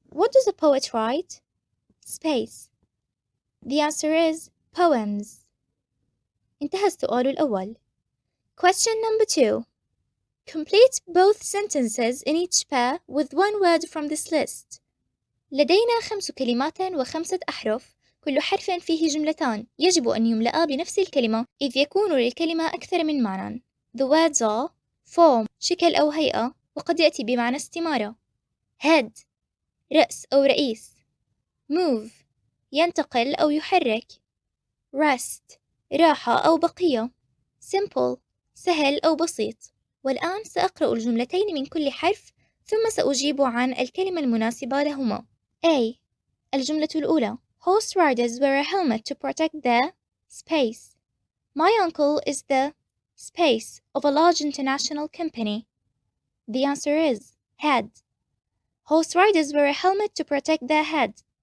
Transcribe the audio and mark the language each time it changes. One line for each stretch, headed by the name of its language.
English: What does a poet write? Space. The answer is poems.
Arabic: انتهى السؤال الأول.
English: Question number 2. Complete both sentences in each pair with one word from this list.
Arabic: لدينا 5 كلمات و5 أحرف، كل حرف فيه جملتان يجب أن يملأ بنفس الكلمة إذ يكون للكلمة أكثر من معنى.
English: The words are
Arabic: form شكل أو هيئة، وقد يأتي بمعنى استمارة. head رأس أو رئيس. move ينتقل أو يحرك. rest راحة أو بقية. simple سهل أو بسيط. والآن سأقرأ الجملتين من كل حرف ثم سأجيب عن الكلمة المناسبة لهما.
English: A.
Arabic: الجملة الأولى
English: Horse riders wear a helmet to protect their space. My uncle is the space of a large international company. The answer is head. Horse riders wear a helmet to protect their head.